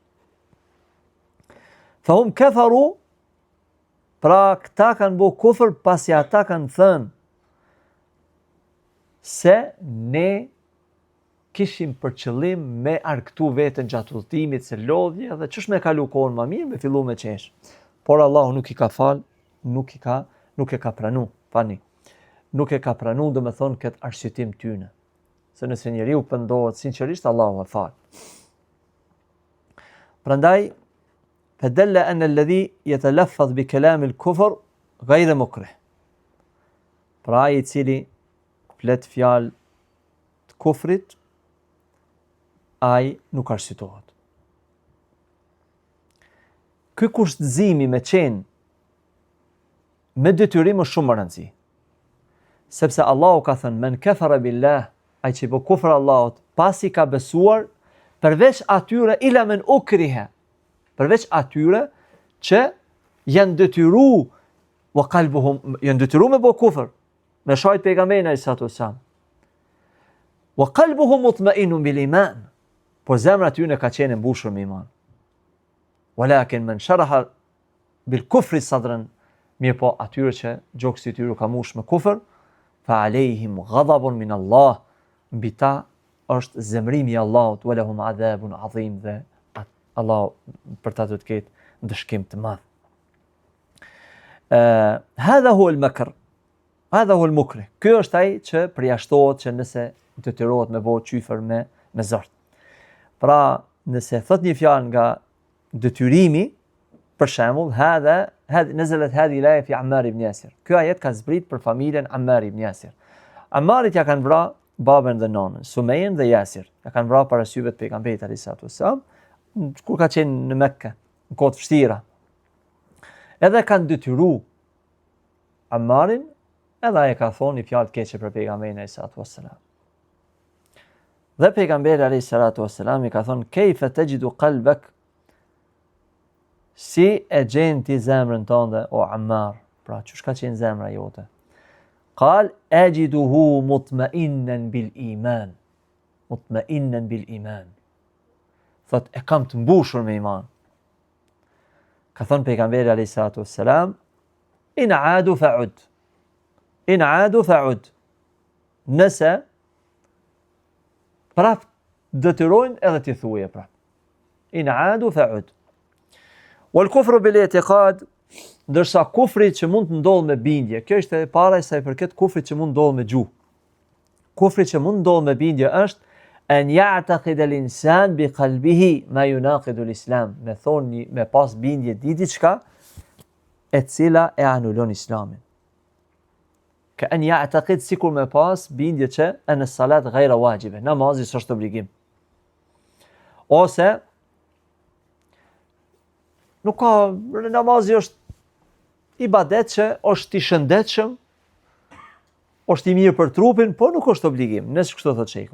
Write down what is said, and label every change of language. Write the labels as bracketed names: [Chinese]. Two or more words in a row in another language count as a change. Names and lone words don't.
[Arabic] فهم كفروا, [Albanian] pra këta kanë bëu kufër pasi ata kanë thënë se ne kishim për qëllim me argëtu vetën gjatë udhëtimit se lodhje dhe ç'është me kalu kohën më mirë, me fillu me qesh. Por Allahu nuk i ka fal, nuk e ka pranu, fani. Nuk e ka pranu, do me thonë këtë arsyetim tyne. Se nëse njeriu pendohet sinqerisht, Allahu e fal. [Arabic] Prandaj فدل أن الذي يتلفظ بكلام الكفر غير مكره. [Albanian] Pra ai I cili flet fjalë të kufrit, ai nuk arsyetohet. Ky kushtëzimi me qenë me detyrim është shumë më rëndësi. Sepse Allahu ka thënë [Arabic] من كفر بالله, [Albanian] ai që bë kufër Allahut pasi ka besuar, përveç atyre [Arabic] إلا من أكره, [Albanian] përveç atyre që janë detyru [Arabic] وقلبهم, [Albanian] janë detyru me bë kufër, me shajt pejgamberin [Arabic] عليه السلام. وقلبهم مطمئن بالإيمان, [Albanian] por zemra e tyre ka qenë mbushur me iman. [Arabic] ولكن من شرح بالكفر صدرا, [Albanian] mirë po atyre që gjoksi I tyre ka mbush me kufër, [Arabic] فعليهم غضب من الله, [Albanian] mbi ta është zemrimi I Allahut, [Arabic] ولهم عذاب عظيم, [Albanian] dhe Allah për ta të ketë ndëshkim të madh. [Arabic] هذا هو المكر، هذا هو المكره. [Albanian] Ky është ai që përjashtohet që nëse detyrohet me bëu qyfër me zort. Pra, nëse thot një fjalë nga detyrimi, për shembull, [Arabic] نزلت هذه الآية في عمار بن ياسر. [Albanian] Ky ajet ka zbrit për familjen Ammar ibn Yasir. Ammarit ja kanë vrarë babën dhe nonën, Sumejën dhe Yasir. Ja kanë vrarë para syve të pejgamberit [Arabic] عليه السلام, [Albanian] kur ka qenë në Mekke, në kohë të vështira. Edhe kanë detyru Ammarin, edhe ai ka thonë një fjalë të keqe për pejgamberin [Arabic] عليه السلام. [Albanian] Dhe pejgamberi [Arabic] عليه السلام [Albanian] I ka thonë [Arabic] كيف تجد قلبك, [Albanian] si e gjen ti zemrën tënde o Ammar, pra çush ka qenë zemra jote? [Arabic] قال أجده مطمئنا بالإيمان، مطمئنا بالإيمان. [Albanian] Thot e kam të mbushur me iman. Ka thonë pejgamberi [Arabic] عليه السلام, إن عادوا فعد، إن عادوا فعد. [Albanian] Nëse prap detyrojnë edhe ti thuaje prap. [Arabic] إن عادوا فعد. والكفر بالاعتقاد, [Albanian] ndërsa kufri që mund të ndodhë me bindje, kjo është e para sa I përket kufrit që mund të ndodhë me gjuhë. Kufri që mund të ndodhë me bindje është [Arabic] أن يعتقد الإنسان بقلبه ما يناقض الإسلام, [Albanian] me thonë me pas bindje diçka e cila e anulon islamin. Ka [Arabic] أن يعتقد, [Albanian] sikur me pas bindje që [Arabic] أن الصلاة غير واجبة, [Albanian] namazi s'është obligim. Ose nuk ka, namazi është ibadet që është I shëndetshëm, është I mirë për trupin, po nuk është obligim, nëse kështu thotë shejku.